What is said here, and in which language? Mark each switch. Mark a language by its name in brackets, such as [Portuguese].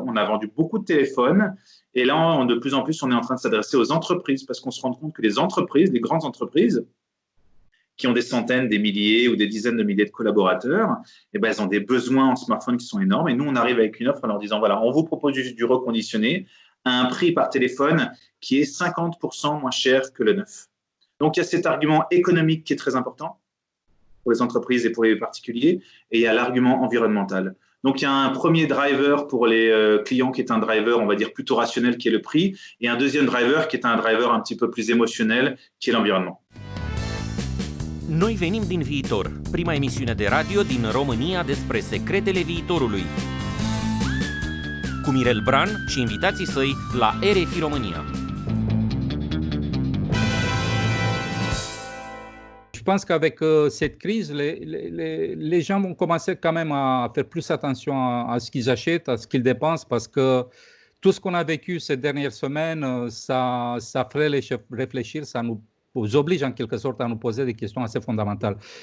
[French] On a vendu beaucoup de téléphones. Et là, de plus en plus, on est en train de s'adresser aux entreprises parce qu'on se rend compte que les entreprises, les grandes entreprises, qui ont des centaines, des milliers ou des dizaines de milliers de collaborateurs, eh ben, elles ont des besoins en smartphone qui sont énormes. Et nous, on arrive avec une offre en leur disant, voilà, on vous propose du reconditionné à un prix par téléphone qui est 50% moins cher que le neuf. Donc, il y a cet argument économique qui est très important. pour les entreprises et pour les particuliers, et il y a l'argument environnemental. Donc, il y a un premier driver pour les clients qui est un driver, on va dire, plutôt rationnel, qui est le prix, et un deuxième driver qui est un driver un petit peu plus émotionnel, qui est l'environnement. [Romanian] Noi venim din viitor, prima emisiune de radio din România despre secretele viitorului. Cu Mirel Bran și invitații săi la RFI România. [French] Je pense qu'avec cette crise, les gens vont commencer quand même à faire plus attention à ce qu'ils achètent, à ce qu'ils dépensent, parce que tout ce qu'on a vécu ces dernières semaines, ça ferait réfléchir, ça nous oblige en quelque sorte à nous poser des questions assez fondamentales.